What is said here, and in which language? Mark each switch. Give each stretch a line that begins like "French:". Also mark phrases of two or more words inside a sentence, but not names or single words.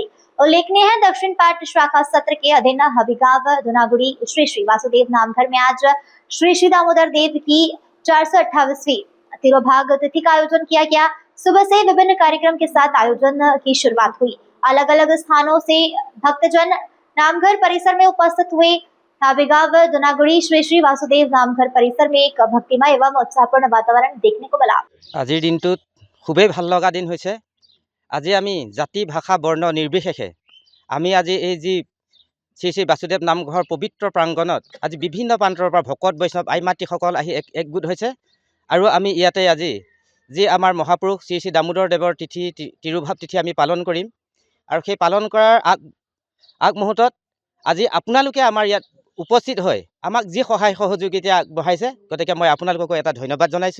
Hindi: उल्लेखनीय है, दक्षिण पाट शाखा सत्र के अधीन हबिगाव दोनागुड़ी श्री श्री वासुदेव नामघर में आज श्री श्री दामोदर देव की 428वीं तिरुभाग तिथि का आयोजन किया गया। सुबह से विभिन्न कार्यक्रम के साथ आयोजन की शुरुआत हुई। अलग अलग स्थानों से भक्तजन नामघर परिसर में उपस्थित हुए। आबिगाव दोनागुड़ी श्री श्री वासुदेव नामघर परिसर में एक भक्तिमय एवं उत्साहपूर्ण वातावरण देखने को मिला।
Assamese: আজিৰ দিনটোত খুবেই ভাল লগা দিন হৈছে। আজি আমি জাতি ভাষা বৰ্ণ নিৰ্বিশেষে আমি আজি এই যি শ্ৰী শ্ৰী বাসুদেৱ নামঘৰ পবিত্ৰ প্ৰাংগণত আজি বিভিন্ন প্ৰান্তৰ পৰা ভকত বৈষ্ণৱ আই মাতৃসকল আহি একগোট হৈছে আৰু আমি ইয়াতে আজি যি আমাৰ মহাপুৰুষ শ্ৰী শ্ৰী দামোদৰ দেৱৰ তিথি তিৰুভাৱ তিথি আমি পালন কৰিম আৰু সেই পালন কৰাৰ আগমুহূৰ্তত আজি আপোনালোকে আমাৰ ইয়াত উপস্থিত হৈ আমাক যি সহায় সহযোগিতা আগবঢ়াইছে, গতিকে মই আপোনালোককো এটা ধন্যবাদ জনাইছোঁ।